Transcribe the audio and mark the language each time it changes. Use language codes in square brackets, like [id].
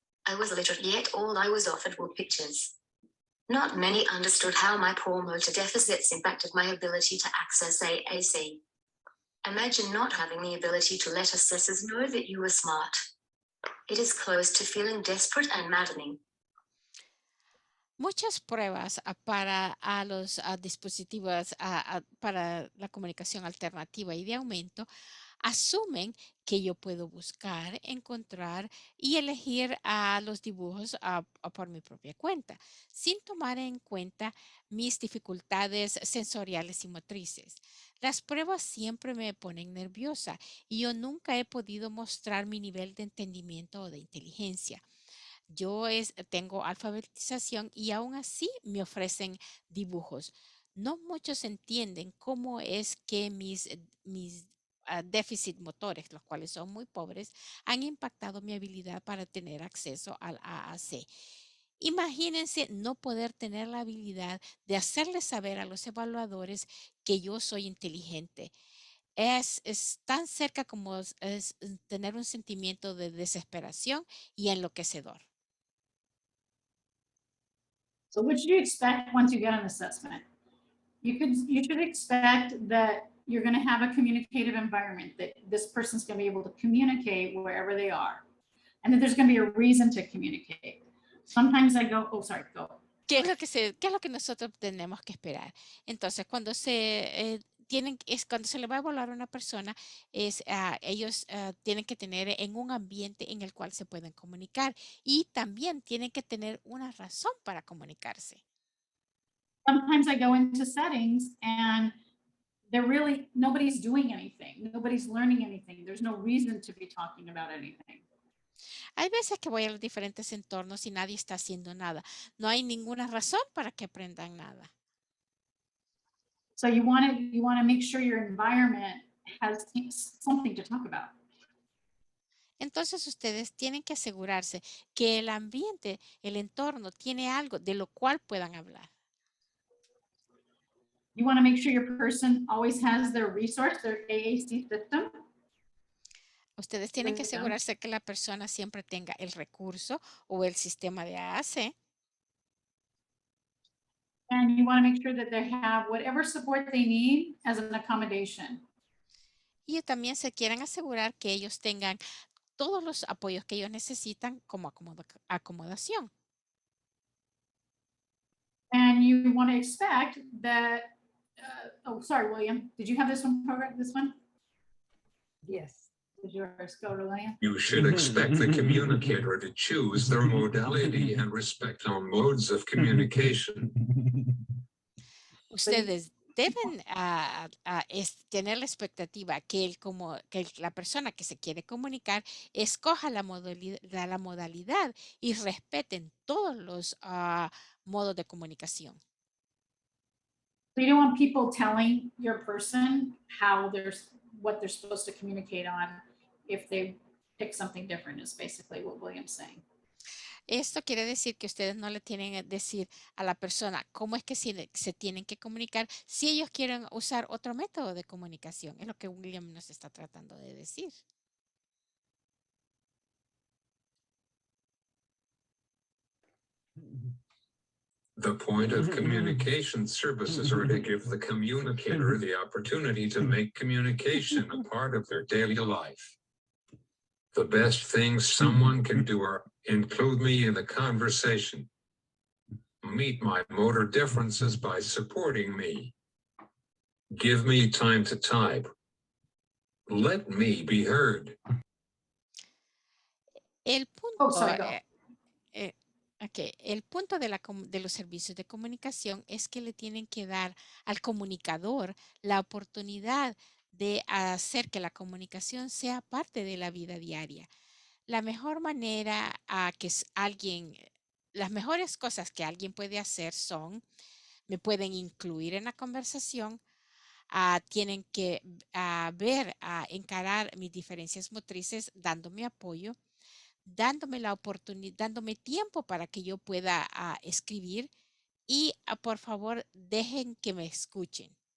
[en] I was literate, yet all I was offered were pictures. Not many understood how my poor motor deficits impacted my ability to access AAC. Imagine not having the ability to let assessors know that you were smart. It is close to feeling desperate and maddening. [es] Muchas pruebas para los dispositivos para la comunicación alternativa y de aumento asumen que yo puedo buscar, encontrar y elegir los dibujos por mi propia cuenta, sin tomar en cuenta mis dificultades sensoriales y motrices. Las pruebas siempre me ponen nerviosa y yo nunca he podido mostrar mi nivel de entendimiento o de inteligencia. Yo tengo alfabetización y aún así me ofrecen dibujos. No muchos entienden cómo es que mis déficit motores, los cuales son muy pobres, han impactado mi habilidad para tener acceso al AAC. Imagínense no poder tener la habilidad de hacerles saber a los evaluadores que yo soy inteligente. Es tan cerca como es tener un sentimiento de desesperación y enloquecedor. [en] So what should you expect once you get an assessment? You should expect that you're going to have a communicative environment, that this person's going to be able to communicate wherever they are, and that there's going to be a reason to communicate. Sometimes I go, oh, sorry, go. [es] ¿Qué es lo que nosotros tenemos que esperar? Entonces, cuando cuando se le va a evaluar a una persona, ellos tienen que tener en un ambiente en el cual se pueden comunicar y también tienen que tener una razón para comunicarse. [en] Sometimes I go into settings and nobody's doing anything. Nobody's learning anything. There's no reason to be talking about anything. [es] Hay veces que voy a los diferentes entornos y nadie está haciendo nada. No hay ninguna razón para que aprendan nada. [en] So you want to make sure your environment has something to talk about. [es] Entonces ustedes tienen que asegurarse que el ambiente, el entorno, tiene algo de lo cual puedan hablar. [en] You want to make sure your person always has their resource, their AAC system. [es] Ustedes tienen que asegurarse que la persona siempre tenga el recurso o el sistema de AAC. [en] And you want to make sure that they have whatever support they need as an accommodation. [es] Y también se quieren asegurar que ellos tengan todos los apoyos que ellos necesitan como acomodación. [en] And you want to expect that, oh, sorry, William, did you have this one? Yes. Did yours go, William? You should expect the communicator to choose their modality and respect our modes of communication. [es] Ustedes deben tener la expectativa que la persona que se quiere comunicar escoja la modalidad y respeten todos los modos de comunicación. [en] So you don't want people telling your person what they're supposed to communicate on if they pick something different, is basically what William's saying. [es] Esto quiere decir que ustedes no le tienen que decir a la persona cómo es que se tienen que comunicar si ellos quieren usar otro método de comunicación. Es lo que William nos está tratando de decir. [en] The point of communication services are to give the communicator the opportunity to make communication a part of their daily life. The best things someone can do are include me in the conversation, meet my motor differences by supporting me, give me time to type, let me be heard. [es] El punto, [en] Oh, sorry, go. [es] El punto de los servicios de comunicación es que le tienen que dar al comunicador la oportunidad de hacer que la comunicación sea parte de la vida diaria. La mejor manera las mejores cosas que alguien puede hacer me pueden incluir en la conversación, tienen que encarar mis diferencias motrices dándome apoyo, dándome la oportunidad, dándome tiempo para que yo pueda escribir y por favor dejen que me escuchen.